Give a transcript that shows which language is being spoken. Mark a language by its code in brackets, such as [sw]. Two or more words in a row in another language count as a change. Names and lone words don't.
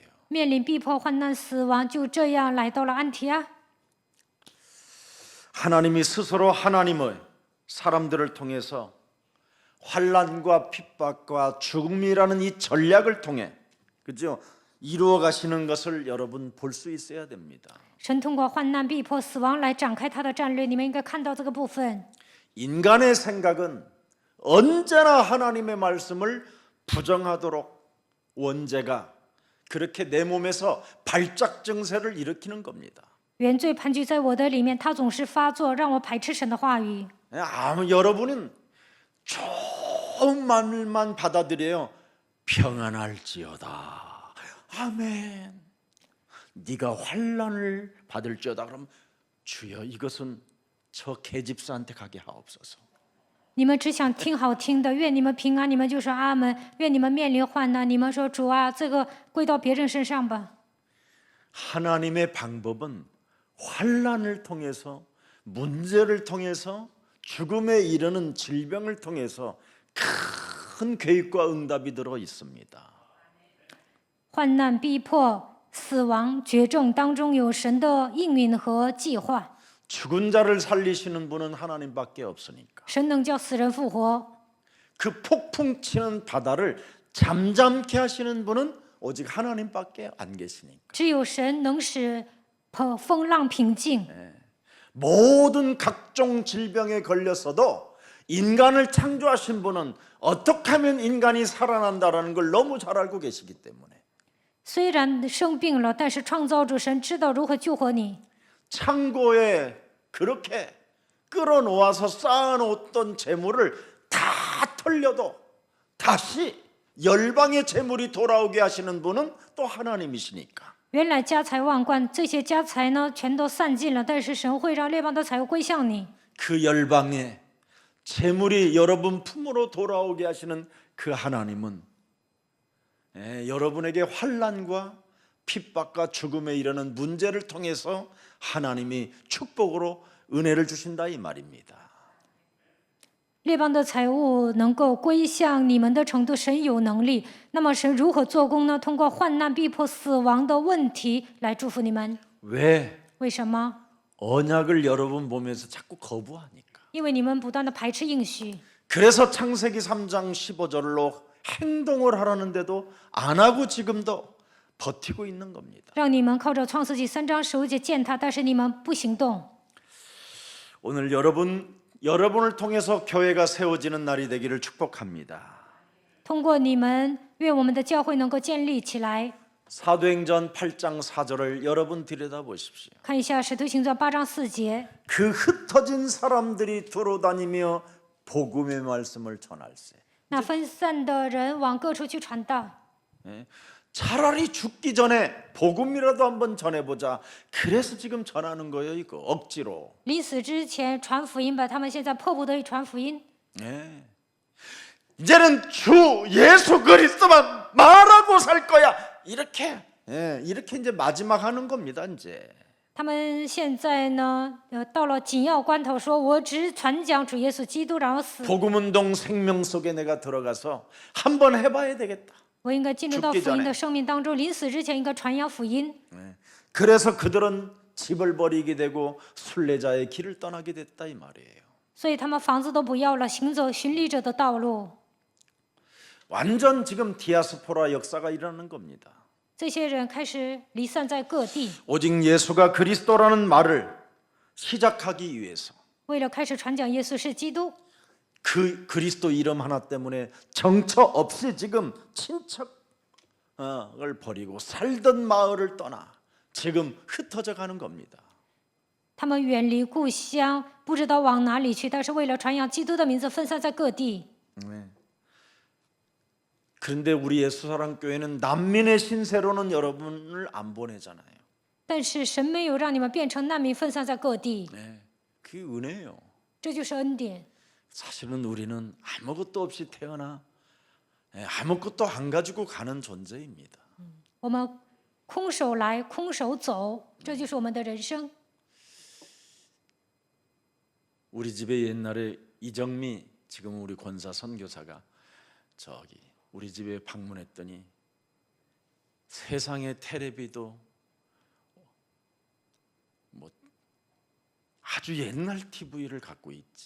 [zh] 面临逼迫、患难、死亡，就这样来到了安提阿。 [ko] 하나님이 스스로 하나님의 사람들을 통해서 환난과 핍박과 죽음이라는 이 전략을 통해 그죠? 이루어 가시는 것을 여러분 볼 수 있어야 됩니다. [zh] 神通过患难、逼迫、死亡来展开他的战略，你们应该看到这个部分。 [ko] 인간의 생각은 언제나 하나님의 말씀을 부정하도록 원죄가 그렇게 내 몸에서 발작 증세를 일으키는 겁니다. [zh] 原罪盘踞在我的里面，他总是发作，让我排斥神的话语。 [ko] 여러분은 좋은 말만 받아들여요. 평안할지어다. 아멘. 네가 환난을 받을지어다. 그럼 주여 이것은 저 계집사한테 가게 하옵소서. [zh] 你们只想听好听的，愿你们平安，你们就说阿门；愿你们面临患难，你们说主啊，这个归到别人身上吧。 [ko] 하나님의 방법은 환난을 통해서 문제를 통해서 죽음에 이르는 질병을 통해서 큰 계획과 응답이 들어 있습니다. [zh] 患难、逼迫、死亡、绝症当中有神的应允和计划。 [ko] 죽은 자를 살리시는 분은 하나님밖에 없으니까. [zh] 神能叫死人复活， [ko] 그 폭풍 치는 바다를 잠잠케 하시는 분은 오직 하나님밖에 안 계시니까. [zh] 只有神能使风浪平静。 [ko] 모든 각종 질병에 걸렸어도 인간을 창조하신 분은 어떻게 하면 인간이 살아난다라는 걸 너무 잘 알고 계시기 때문에 [zh] 虽然生病了，但是创造主神知道如何救活你。 [ko] 창고에 그렇게 끌어놓아서 쌓아놓았던 재물을 다 털려도 다시 열방의 재물이 돌아오게 하시는 분은 또 하나님이시니까. [zh] 原来家财万贯，这些家财呢全都散尽了，但是神会让列邦的财物归向你。 [ko] 그 열방의 재물이 여러분 품으로 돌아오게 하시는 그 하나님은 여러분에게 환난과 핍박과 죽음에 이르는 문제를 통해서 하나님이 축복으로 은혜를 주신다 이 말입니다. [zh] 列邦的财物能够归向你们的程度，神有能力。那么神如何做工呢？通过患难、逼迫、死亡的问题来祝福你们。 [ko] 왜? [zh] 为什么？ [ko] 언약을 여러분 보면서 자꾸 거부하니까. [zh] 因为你们不断的排斥应许。 [ko] 그래서 창세기 3장 15절로 행동을 하라는데도 안 하고 지금도 버티고 있는 겁니다. [zh] 让你们靠着创世纪3章15节践踏，但是你们不行动。 [ko] 오늘 여러분을 통해서 교회가 세워지는 날이 되기를 축복합니다. [zh] 通过你们，愿我们的教会能够建立起来。 [ko] 사도행전 8장 4절을 여러분 들여다보십시오. [zh] 看一下《使徒行传》8章4节， [ko] 그 흩어진 사람들이 돌아다니며 복음의 말씀을 전할세. [zh] 那分散的人往各处去传道。 [ko] 차라리 죽기 전에 복음이라도 한번 전해보자. 그래서 지금 전하는 거예요, 이거 억지로. [zh] 临死之前传福音吧，他们现在迫不得已传福音。 [ko] 이제는 주 예수 그리스도만 말하고 살 거야. 이렇게 이제 마지막 하는 겁니다, 이제. [zh] 他们现在呢，到了紧要关头，说我只传讲主耶稣基督，然后死。 [ko] 복음운동 생명 속에 내가 들어가서 한번 해봐야 되겠다. [zh] 我应该进入到福音的生命当中，临死之前应该传扬福音。 [ko] 그래서 그들은 집을 버리게 되고 순례자의 길을 떠나게 됐다 이 말이에요. [zh] 所以他们房子都不要了，行走巡礼者的道路。 [ko] 완전 지금 디아스포라 역사가 일어나는 겁니다. [zh] 这些人开始离散在各地， [ko] 오직 예수가 그리스도라는 말을 시작하기 위해서 [zh] 为了开始传讲耶稣是基督。 [ko] 그 그리스도 이름 하나 때문에 정처 없이 지금 친척을 버리고 살던 마을을 떠나 지금 흩어져 가는 겁니다. [zh] 他们远离故乡，不知道往哪里去，但是为了传扬基督的名字，分散在各地。 [ko] 그런데 우리 예수사랑교회는 난민의 신세로는 여러분을 안 보내잖아요. [zh] 但是神没有让你们变成难民，分散在各地， [ko] 그게 은혜예요. [zh] 这就是恩典。 [ko] 사실은 우리는 아무것도 없이 태어나 아무것도 안 가지고 가는 존재입니다. [zh] 我们空手来，空手走，这就是我们的人生。 [ko] 우리 집에 옛날에 이정미 지금 우리 권사 선교사가 저기 우리 집에 방문했더니 세상의 텔레비도 뭐 아주 옛날 TV를 갖고 있지.